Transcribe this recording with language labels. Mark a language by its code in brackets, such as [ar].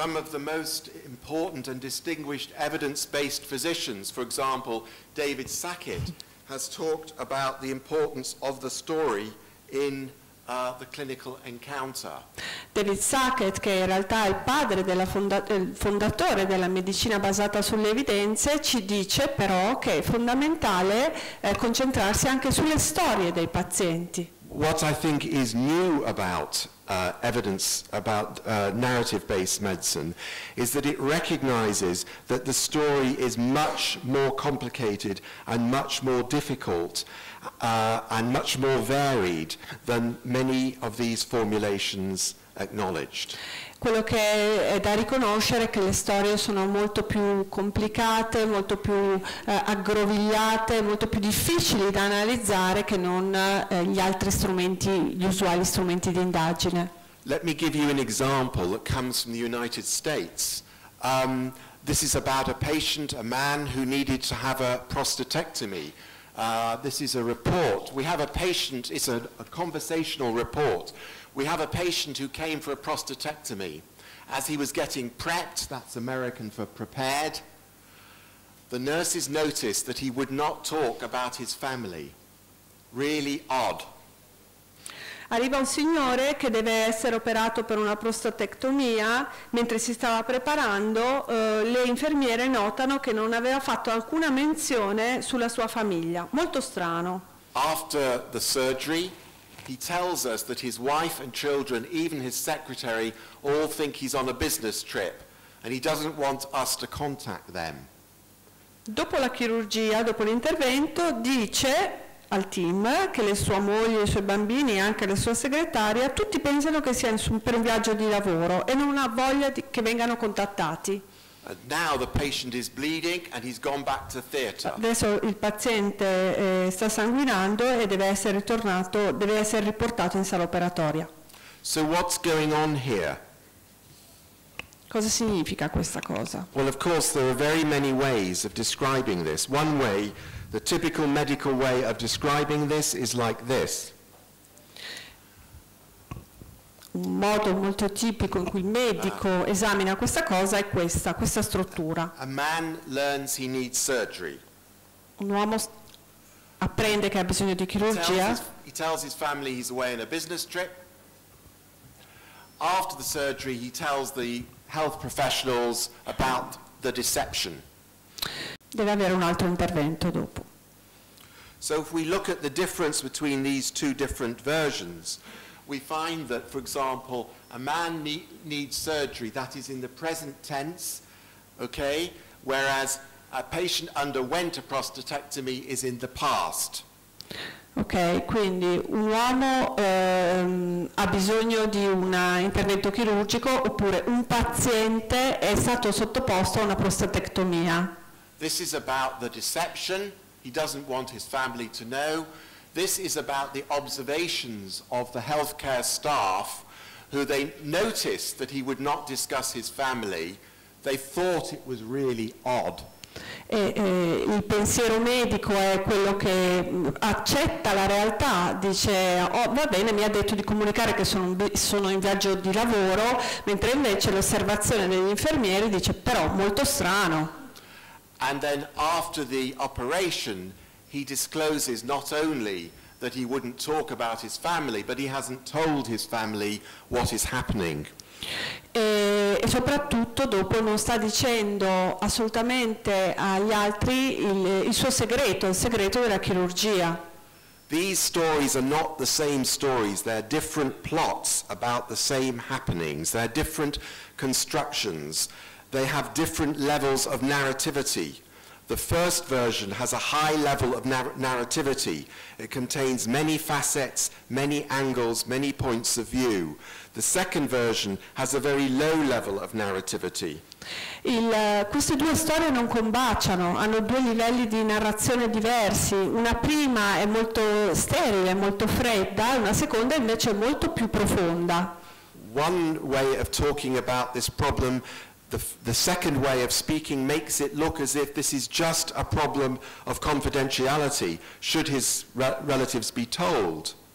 [en] Some of the most important and distinguished evidence-based physicians, for example, David Sackett, has talked about the importance of the story in the clinical encounter. [it] David Sackett, che in realtà è il padre il fondatore della medicina basata sulle evidenze, ci dice però che è fondamentale concentrarsi anche sulle storie dei pazienti. [en] What I think is new about evidence about narrative-based medicine is that it recognizes that the story is much more complicated and much more difficult and much more varied than many of these formulations acknowledged. [it] Quello che è da riconoscere è che le storie sono molto più complicate, molto più aggrovigliate, molto più difficili da analizzare che non gli altri strumenti, gli usuali strumenti di indagine. [en] Let me give you an example that comes from the United States. This is about a patient, a man who needed to have a prostatectomy. This is a report. We have a patient, it's a conversational report. We have a patient who came for a prostatectomy. As he was getting prepped, that's American for prepared, the nurses noticed that he would not talk about his family. Really odd. [it] Arriva un signore che deve essere operato per una prostatectomia, mentre si stava preparando le infermiere notano che non aveva fatto alcuna menzione sulla sua famiglia, molto strano. [en] After the surgery, he tells us that his wife and children, even his secretary, all think he's on a business trip and he doesn't want us to contact them. [it] Dopo la chirurgia, dopo l'intervento, dice al team che le sua moglie, i suoi bambini e anche la sua segretaria tutti pensano che sia per un viaggio di lavoro e non ha voglia che vengano contattati. [en] And now the patient is bleeding and he's gone back to theatre. [it] Adesso il paziente sta sanguinando e deve essere riportato in sala operatoria. [en] So what's going on here? [it] Cosa significa questa cosa? [en] Well, of course, there are very many ways of describing this. One way, the typical medical way of describing this is like this. [it] Un modo molto tipico in cui il medico esamina questa cosa è questa struttura. [en] A man learns he needs surgery. [it] Un uomo apprende che ha bisogno di chirurgia. [en] He tells his family he's away on a business trip. After the surgery, he tells the health professionals about the deception. [it] Deve avere un altro intervento dopo. [en] So if we look at the difference between these two different versions, we find that, for example, a man needs surgery, that is in the present tense, okay, whereas a patient underwent a prostatectomy is in the past. [it] Ok, quindi un uomo ha bisogno di un intervento chirurgico oppure un paziente è stato sottoposto a una prostatectomia. [en] This is about the deception. He doesn't want his family to know. This is about the observations of the healthcare staff who they noticed that he would not discuss his family. They thought it was really odd. [it] Il pensiero medico è quello che accetta la realtà, dice oh, va bene, mi ha detto di comunicare che sono in viaggio di lavoro, mentre invece l'osservazione degli infermieri dice però molto strano. [en] And then after the operation he discloses not only that he wouldn't talk about his family, but he hasn't told his family what is happening. [it] E soprattutto dopo non sta dicendo assolutamente agli altri il suo segreto, il segreto della chirurgia. [en] These stories are not the same stories, they're different plots about the same happenings, they're different constructions, they have different levels of narrativity. The first version has a high level of narrativity. It contains many facets, many angles, many points of view. The second version has a very low level of narrativity. [it] Queste due storie non combaciano, hanno due livelli di narrazione diversi. Una prima è molto sterile, molto fredda, una seconda invece è molto più profonda. [en] One way of talking about this problem, the second way of speaking, makes it look as if this is just a problem of confidentiality, should his relatives be told.